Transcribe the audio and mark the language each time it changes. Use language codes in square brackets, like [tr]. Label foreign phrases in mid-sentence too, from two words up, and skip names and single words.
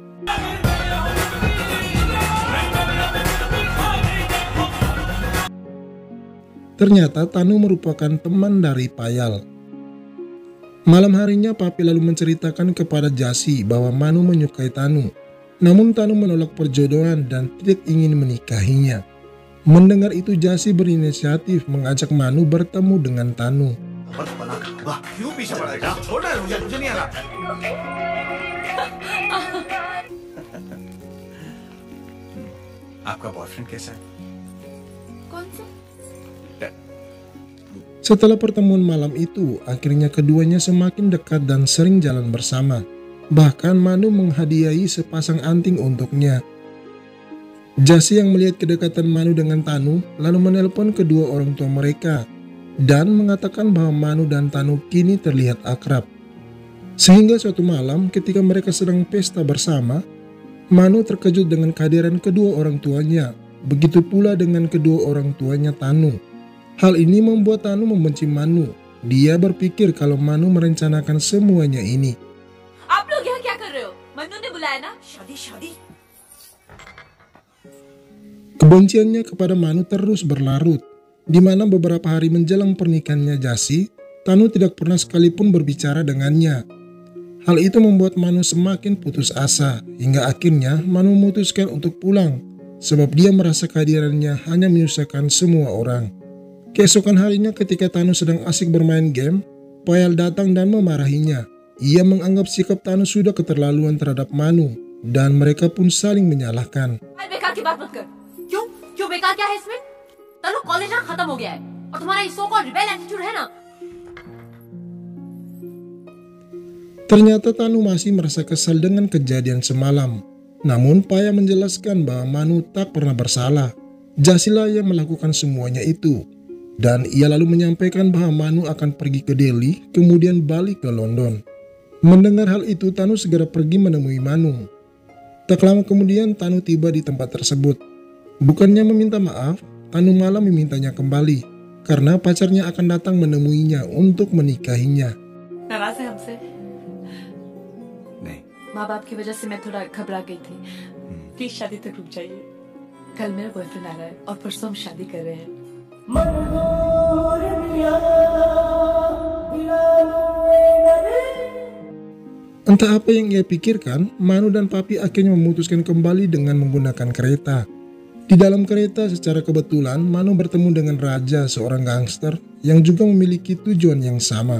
[id] Ternyata Tanu merupakan teman dari Payal. Malam harinya Papi lalu menceritakan kepada Jasi bahwa Manu menyukai Tanu. Namun Tanu menolak perjodohan dan tidak ingin menikahinya. Mendengar itu Jasi berinisiatif mengajak Manu bertemu dengan Tanu. [hi] आपका बॉयफ्रेंड कैसा है? कौन सा? [id] Setelah pertemuan malam itu, akhirnya keduanya semakin dekat dan sering jalan bersama. Bahkan Manu menghadiahi sepasang anting untuknya. Jasi yang melihat kedekatan Manu dengan Tanu lalu menelpon kedua orang tua mereka dan mengatakan bahwa Manu dan Tanu kini terlihat akrab. Sehingga suatu malam ketika mereka sedang pesta bersama, Manu terkejut dengan kehadiran kedua orang tuanya. Begitu pula dengan kedua orang tuanya Tanu. Hal ini membuat Tanu membenci Manu. Dia berpikir kalau Manu merencanakan semuanya ini. [hi] आप लोग यहाँ क्या कर रहे हो? मन्नू ने बुलाया ना? शादी [id] Kebenciannya kepada Manu terus berlarut, di mana beberapa hari menjelang pernikahannya Jasi, Tanu tidak pernah sekalipun berbicara dengannya. Hal itu membuat Manu semakin putus asa, hingga akhirnya Manu memutuskan untuk pulang, sebab dia merasa kehadirannya hanya menyusahkan semua orang. Keesokan harinya ketika Tanu sedang asik bermain game, Payal datang dan memarahinya. Ia menganggap sikap Tanu sudah keterlaluan terhadap Manu, dan mereka pun saling menyalahkan. [hi] बेकार की बात मत कर। क्यों बेकार क्या है इसमें? तनु कॉलेज ना खत्म हो गया है और तुम्हारा ये [en] so called rebel attitude [hi] है ना। [id] Ternyata Tanu masih merasa kesal dengan kejadian semalam. Namun Paya menjelaskan bahwa Manu tak pernah bersalah. Jasilah yang melakukan semuanya itu. Dan ia lalu menyampaikan bahwa Manu akan pergi ke Delhi, kemudian balik ke London. Mendengar hal itu, Tanu segera pergi menemui Manu. Tak lama kemudian Tanu tiba di tempat tersebut. Bukannya meminta maaf, Tanu malah memintanya kembali, karena pacarnya akan datang menemuinya untuk menikahinya. [hi] नाराज है हमसे? नहीं। माँ बाप की वजह से मैं थोड़ा घबरा गई थी। प्लीज शादी तक रुक जाइए। कल मेरा बॉयफ्रेंड आ रहा है और परसों हम शादी कर रहे हैं। [id] Entah apa yang ia pikirkan, Manu dan Papi akhirnya memutuskan kembali dengan menggunakan kereta. Di dalam kereta secara kebetulan Manu bertemu dengan Raja, seorang gangster yang juga memiliki tujuan yang sama.